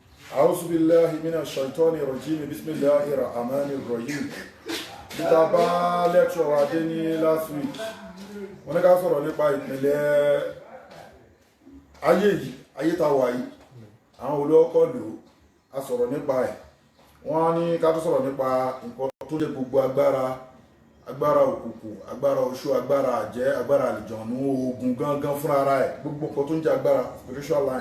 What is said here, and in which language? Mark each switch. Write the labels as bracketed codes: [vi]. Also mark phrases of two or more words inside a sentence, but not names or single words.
[ar] أعوذ بالله من الشيطان الرجيم بسم الله الرحمن الرحيم. [yo] Ìtàbá lecture wa dé ní last week. Wọ́n ní ká sọ̀rọ̀ nípa ìpìlẹ̀ ayé yìí, ayé tá wà yìí. Àwọn olóòkọ́ lò á sọ̀rọ̀ nípa ẹ̀. Wọ́n ní ká tó sọ̀rọ̀ nípa nǹkan tó lè gbogbo agbára òkùnkùn, agbára oṣù, agbára àjẹ́, agbára àlìjọ̀nú, ogun gangan fúnra ara ẹ̀, gbogbo nǹkan tó ń jẹ́ agbára [en] spiritual line.